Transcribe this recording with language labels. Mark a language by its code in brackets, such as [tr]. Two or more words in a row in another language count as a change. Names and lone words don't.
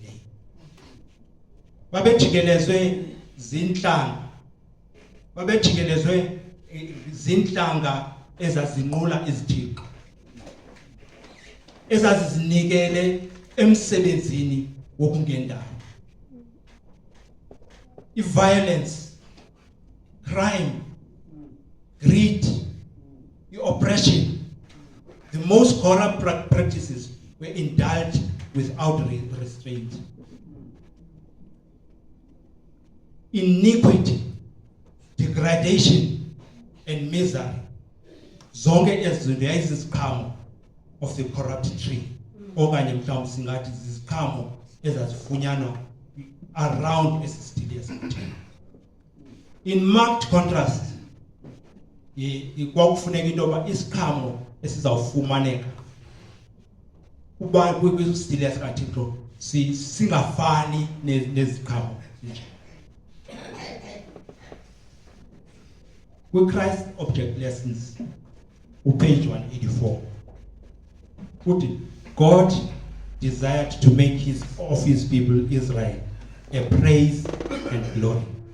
[xh] Babejikelezwe zintlanga ezazinqula izithixo, ezazizinikele emsebenzini wokungendawo. [en] I-violence, crime, greed, oppression, the most corrupt practices were indulged without restraint. Iniquity, degradation, and misery, [xh] zonke ezinto yayizisiqhamo [en] of the corrupt tree. [xh] Okanye mhlawumbe singathi ziziqhamo ezazifunyanwa around esisidiliya sikaThixo. [en] In marked contrast, [xh] kwakufuneka into yoba isiqhamo esizawufumaneka uba kwisidiliya sikaThixo singafani neziqhamo nje. [en] Christ Object Lessons, page 184. God desired to make his people Israel a praise and glory.